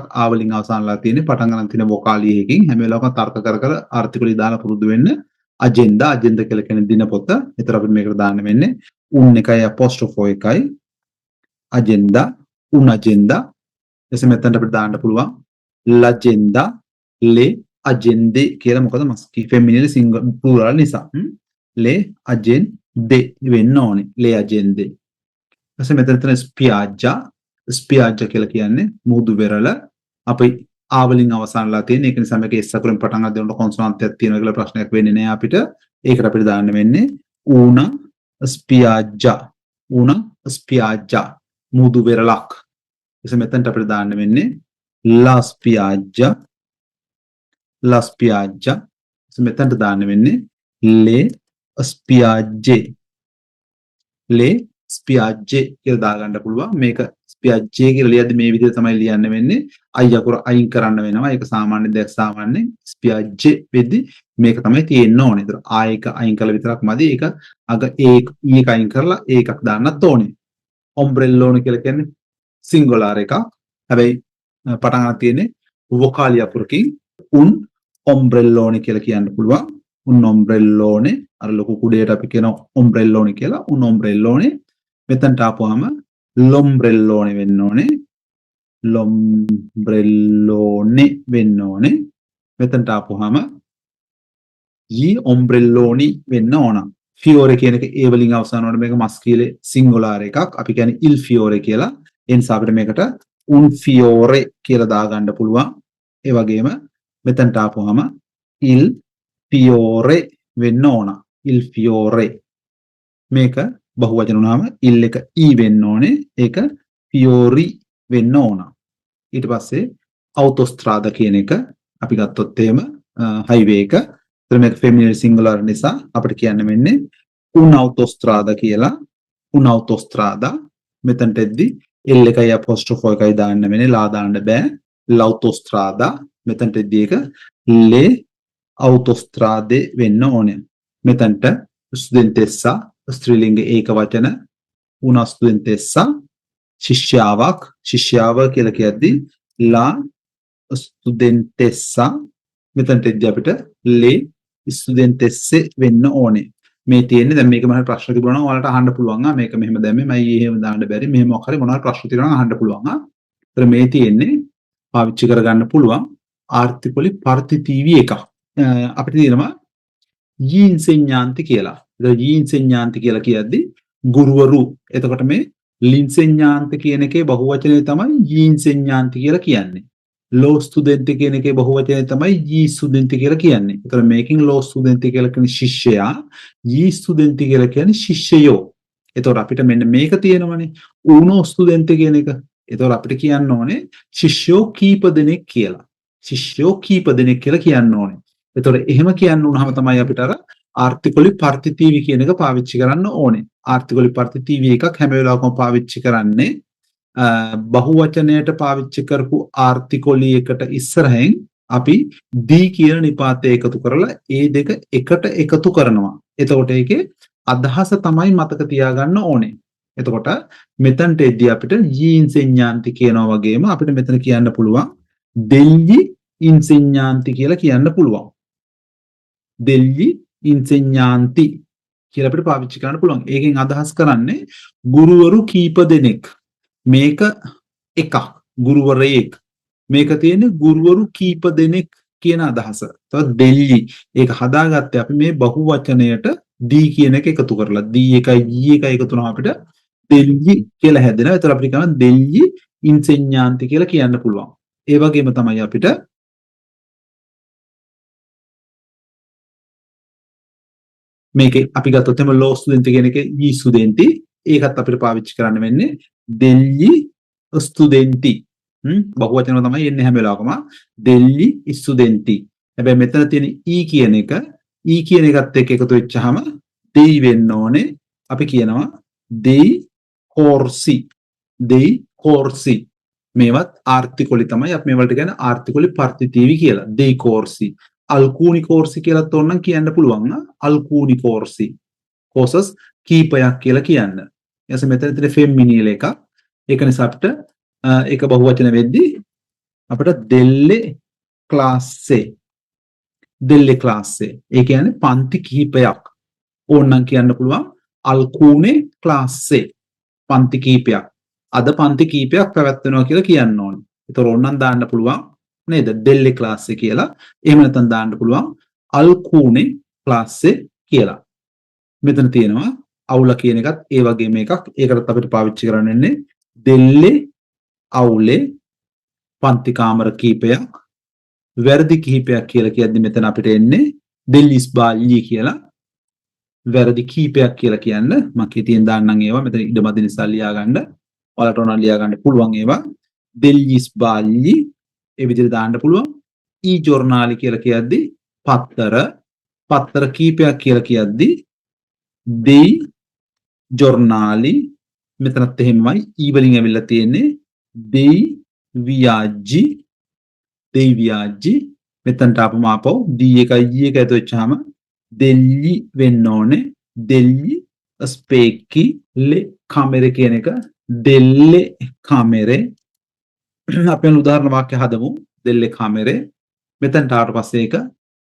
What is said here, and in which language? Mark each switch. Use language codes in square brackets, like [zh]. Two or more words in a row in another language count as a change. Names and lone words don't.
[si] ආවලින් අවසන්ලා තියෙන්නේ පටන් ගන්න තියෙන වොකාලිය එකකින්. හැම වෙලාවකම තර්ක කර ආර්ටිකල් දාලා පුරුදු වෙන්න. agenda කියලා කියන්නේ දිනපොත. ඒතර අපිට මේකට දාන්න වෙන්නේ un එකයි apostrophe එකයි [it] agenda un agenda. [si] එසේ මෙතනට අපිට දාන්න පුළුවන් [it] l'agenda le agende [si] කියලා. මොකද [it] maschile femminile singolare plurale [si] නිසා. [it] le agende [si] වෙන්න ඕනේ. [it] le agende. [si] එසේ මෙතන තියෙන spiaggia කියලා කියන්නේ මුහුදු වෙරළ. අපි ආවලින් අවසන්ලා තියෙන. ඒක නිසා මේක S අකුරෙන් පටන් ගන්න දෙනකොට කොන්සොනන්ට් එකක් තියෙනවා කියලා ප්‍රශ්නයක් වෙන්නේ නැහැ අපිට. ඒකට අපිට දාන්න වෙන්නේ [it] una spiaggia [si] මුහුදු වෙරළක්. එසේ මෙතනට අපිට දාන්න වෙන්නේ [it] la spiaggia. [si] එසේ මෙතනට දාන්න වෙන්නේ [it] le spiagge [si] කියලා දාගන්න පුළුවන්. මේක spiagge කියලා ලියද්දි මේ විදිහට තමයි ලියන්න වෙන්නේ. අයි අකුර අයින් කරන්න වෙනවා. ඒක සාමාන්‍ය දෙයක්. සාමාන්‍ය spiagge වෙද්දි මේක තමයි තියෙන්න ඕනේ. ඒතර ආයක අයින් කළ විතරක් මදි. ඒක අග ඒක අයින් කරලා ඒකක් දාන්නත් ඕනේ. ombrellone කියලා කියන්නේ සිංගුලාර් එකක්. හැබැයි පටන් ගන්න තියෙන්නේ වොකාලි අකුරකින් [it] un ombrellone [si] කියලා කියන්න පුළුවන්. [it] un ombrellone [si] අර ලොකු කුඩේට අපි කියන ombrellone කියලා [it] un ombrellone. [si] මෙතනට ආපුවාම l'ombrellone වෙන්න ඕනේ. l'ombrellone වෙන්න ඕනේ. මෙතනට ආපුවාම [it] gli ombrelloni [si] වෙන්න ඕන. fiore කියන එක ඒ වලින් අවසන් වුණාට මේක [it] maschile singolare [si] එකක්. අපි කියන්නේ [it] il fiore [si] කියලා. ඒ නිසා අපිට මේකට [it] un fiore [si] කියලා දාගන්න පුළුවන්. ඒ වගේම මෙතනට ආපුවාම [it] il fiore [si] වෙන්න ඕන. [it] il fiore. [si] මේක බහුවචන වුණාම il එක e වෙන්න ඕනේ. ඒක fiori වෙන්න ඕන. ඊට පස්සේ autostrada කියන එක අපි ගත්තොත් එහෙම highway එක. ඒතර මේක [en] feminine singular [si] නිසා අපිට කියන්න වෙන්නේ un'autostrada කියලා. un'autostrada මෙතනට එද්දි l එකයි apostrophe එකයි දාන්න වෙන්නේ. ලා දාන්න බෑ. l'autostrada මෙතනට එද්දි ඒක [it] le autostrade [si] වෙන්න ඕනේ. මෙතනට studentessa ස්ත්‍රීලිංග ඒක වචන [it] una studentessa [si] ශිෂ්‍යාවක් ශිෂ්‍යාව කියලා කියද්දි [it] la studentessa [si] මෙතනට එද්දි අපිට [it] le studentesse [si] වෙන්න ඕනේ. මේ තියෙන්නේ දැන් මේක මම ප්‍රශ්න තිබුණා නම් ඔයාලට අහන්න පුළුවන්. මේක මෙහෙම දැම්මේ මම එහෙම දාන්න බැරි. මෙහෙම මොකක් හරි මොනවා ප්‍රශ්න තියෙනවා නම් අහන්න පුළුවන්. ඒතර මේ තියෙන්නේ පාවිච්චි කරගන්න පුළුවන් [it] articoli partitivi [si] එකක්. අපිට තියෙනවා [it] gli insegnanti [si] කියලා. ඒතර [it] gli insegnanti [si] කියලා කියද්දි ගුරුවරු. එතකොට මේ l'insegnante කියන එකේ බහුවචනය තමයි [it] gli insegnanti [si] කියලා කියන්නේ. [it] lo studente [si] කියන එකේ බහුවචනය තමයි [it] gli studenti [si] කියලා කියන්නේ. ඒතර මේකෙන් [it] lo studenti [si] කියලා කියන්නේ ශිෂ්‍යයා, [it] gli studenti [si] කියලා කියන්නේ ශිෂ්‍යයෝ. ඒතකොට අපිට මෙන්න මේක තියෙනවනේ [it] uno studente [si] කියන එක. ඒතකොට අපිට කියන්න ඕනේ ශිෂ්‍යෝ කීප දෙනෙක් කියලා. ශිෂ්‍යෝ කීප දෙනෙක් කියලා කියන්න ඕනේ. ඒතකොට එහෙම කියන්න උනහම තමයි අපිට අර [it] articoli partitivi [si] කියන එක පාවිච්චි කරන්න ඕනේ. [it] articoli partitivi [si] එකක් හැම වෙලාවකම පාවිච්චි කරන්නේ බහුවචනයට පාවිච්චි කරපු ආර්ටිකලි එකට ඉස්සරහින් අපි දී කියන නිපාතය එකතු කරලා ඒ දෙක එකට එකතු කරනවා. එතකොට ඒකේ අදහස තමයි මතක තියාගන්න ඕනේ. එතකොට මෙතනට එද්දී අපිට [it] gli insegnanti [si] කියනවා වගේම අපිට මෙතන කියන්න පුළුවන් [it] degli insegnanti [si] කියලා කියන්න පුළුවන්. [it] degli insegnanti [si] කියලා අපිට පාවිච්චි කරන්න පුළුවන්. ඒකෙන් අදහස් කරන්නේ ගුරුවරු කීප දෙනෙක්. මේක එකක් ගුරුවරයෙක්. මේක තියෙන්නේ ගුරුවරු කීප දෙනෙක් කියන අදහස. තවත් degli ඒක හදාගත්තේ අපි මේ බහුවචනයට දී කියන එක එකතු කරලා. දී එකයි gli එකයි එකතු වුණාම අපිට degli කියලා හැදෙනවා. ඒතර අපිට කියනවා [it] degli insegnanti [si] කියලා කියන්න පුළුවන්. ඒ වගේම තමයි අපිට මේකේ අපි ගත්තොත් එම [it] lo studenti [si] කියන එකේ [it] gli studenti [si] ඒකත් අපිට පාවිච්චි කරන්න වෙන්නේ [it] degli studenti. [si] බහුවචන තමයි එන්නේ හැම වෙලාවකම [it] degli studenti. [si] හැබැයි මෙතන තියෙන e කියන එක එකත් එක්ක එකතු වෙච්චාම dei වෙන්න ඕනේ. අපි කියනවා [it] dei corsi. [si] මේවත් ආර්ටිකලි තමයි අපි මේවලට කියන්නේ [it] articoli partitivi [si] කියලා. [it] dei corsi. alcuni corsi [si] කියලා තෝරනම් කියන්න පුළුවන්. [it] alcuni corsi. [si] courses කීපයක් කියලා කියන්න. ඊට මෙතන තියෙන feminine එක. ඒක නිසා අපිට ඒක බහුවචන වෙද්දී අපිට [it] delle classe. [si] ඒ කියන්නේ පන්ති කිහිපයක්. ඕනනම් කියන්න පුළුවන් [it] alcune classe. [si] පන්ති කිහිපයක්. අද පන්ති කිහිපයක් පැවැත්වෙනවා කියලා කියන්න ඕනේ. ඒතර ඕනනම් දාන්න පුළුවන් නේද? [it] delle classe කියලා. [si] එහෙම නැත්නම් දාන්න පුළුවන් [it] alcune classe [si] කියලා. මෙතන තියෙනවා අවුල කියන එකත් ඒ වගේම එකක්. ඒකටත් අපිට පාවිච්චි කරන්න වෙන්නේ [it] delle aule [si] පන්ති කාමර කීපයක්. වැරදි කිහිපයක් කියලා කියද්දි මෙතන අපිට එන්නේ [it] degli sbagli [si] කියලා. වැරදි කීපයක් කියලා කියන්න මම කීතියෙන් දාන්නම් ඒවා. මෙතන ඉඩමදි නිසා ලියා ගන්න. ඔයාලට ඕන ලියා ගන්න පුළුවන් ඒවා. [it] degli sbagli [si] ඒ විදිහට දාන්න පුළුවන්. [it] i giornali [si] කියලා කියද්දි පත්තර කීපයක් කියලා කියද්දි [it] dei giornali [si] මෙතනත් එහෙමයි e වලින් ඇවිල්ලා තියෙන්නේ [it] dei viaggi [si] මෙතනට ආපම ආපහු d එකයි g එක ඇතුළු වෙච්චාම degli වෙන්න ඕනේ. [it] degli specchi le camere [si] කියන එක [it] delle camere. [si] අපි උදාහරණ වාක්‍ය හදමු. [it] delle camere [si] මෙතනට ආවට පස්සේ ඒක